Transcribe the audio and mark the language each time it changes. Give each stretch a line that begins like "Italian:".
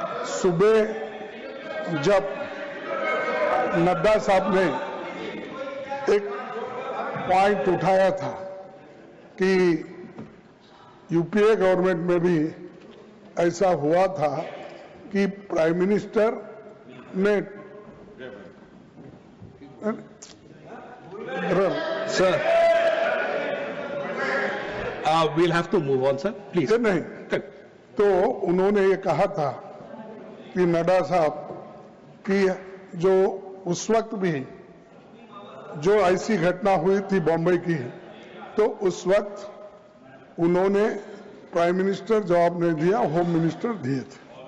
Hindi: सुबह जब नड्डा साहब ने एक पॉइंट उठाया था कि यूपीए गवर्नमेंट में भी ऐसा हुआ था कि प्राइम मिनिस्टर ने
English: Sir, we'll have to move on, sir. Please.
Hindi: नहीं, तो उन्होंने ये कहा था कि नड्डा साहब कि जो उस वक्त भी जो ऐसी घटना हुई थी बॉम्बे की, तो उस वक्त उन्होंने प्राइम मिनिस्टर जवाब नहीं दिया, होम मिनिस्टर दिए थे।